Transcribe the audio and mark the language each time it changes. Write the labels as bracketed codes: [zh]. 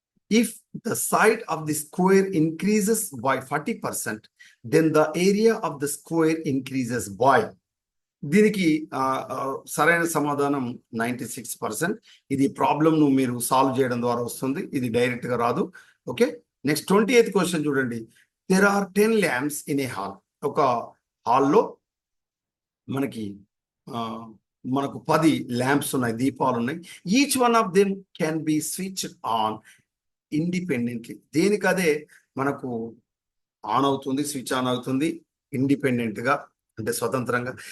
[en] If the side of the square increases by 40%, then the area of the square increases by. [te] దీనికి సరైన సమాధానం 96%. ఇది problem ను మీరు సాల్వ్ చేయడం ద్వారా వస్తుంది, ఇది డైరెక్ట్ గా రాదు. ఓకే, నెక్స్ట్ 28th క్వశ్చన్ చూడండి. [en] There are 10 lamps in a hall. [te] ఒక హాల్లో మనకు 10 ల్యాంప్స్ ఉన్నాయి, దీపాలు ఉన్నాయి. [en] Each one of them can be switched on independently. [te] దేనికదే మనకు ఆన్ అవుతుంది, స్విచ్ ఆన్ అవుతుంది ఇండిపెండెంట్ గా, అంటే స్వతంత్రంగా.